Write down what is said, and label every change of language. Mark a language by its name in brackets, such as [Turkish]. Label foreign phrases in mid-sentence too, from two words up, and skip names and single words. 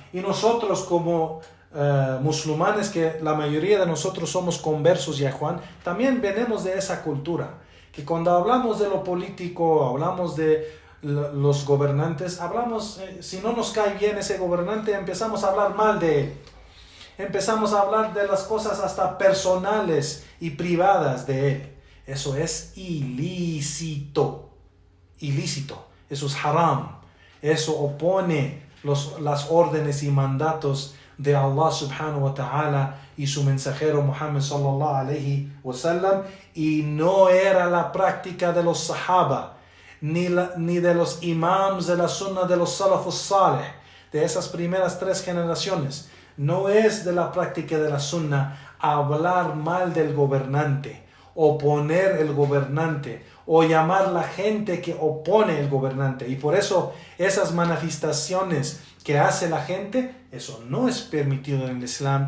[Spanish] Y nosotros como musulmanes, que la mayoría de nosotros somos conversos, ya Juan, también venimos de esa cultura, que cuando hablamos de lo político, hablamos de los gobernantes, hablamos, si no nos cae bien ese gobernante, empezamos a hablar mal de él. Empezamos a hablar de las cosas hasta personales y privadas de él. Eso es ilícito. Eso es haram. Eso opone las órdenes y mandatos de Allah [Arabic] سبحانه وتعالى [Spanish] y su mensajero Muhammad [Arabic] صلى الله عليه وسلم, [Spanish] y no era la práctica de los sahaba ni de los imams de la sunna de los [Arabic] السلف الصالح, [Spanish] de esas primeras 3 generaciones. No es de la práctica de la sunna hablar mal del gobernante, oponer el gobernante o llamar a la gente que opone el gobernante. Y por eso esas manifestaciones que hace la gente, eso no es permitido en el Islam.